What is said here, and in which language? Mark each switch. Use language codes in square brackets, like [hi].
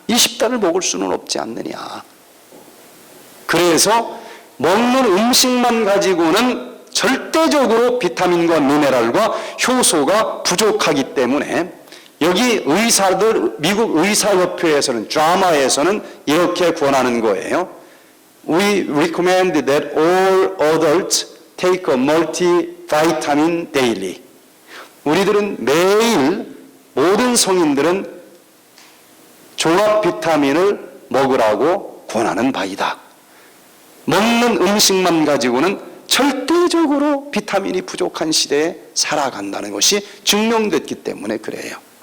[ko] 20단을 먹을 수는 없지 않느냐. 그래서 먹는 음식만 가지고는 절대적으로 비타민과 미네랄과 효소가 부족하기 때문에 여기 의사들, 미국 의사협회에서는 드라마에서는 이렇게 권하는 거예요. [en] We recommend that all adults take a multivitamin daily. [ko] 우리들은 매일 모든 성인들은 종합 비타민을 먹으라고 권하는 바이다. 먹는 음식만 가지고는 절대적으로 비타민이 부족한 시대에 살아간다는 것이 증명됐기 때문에 그래요.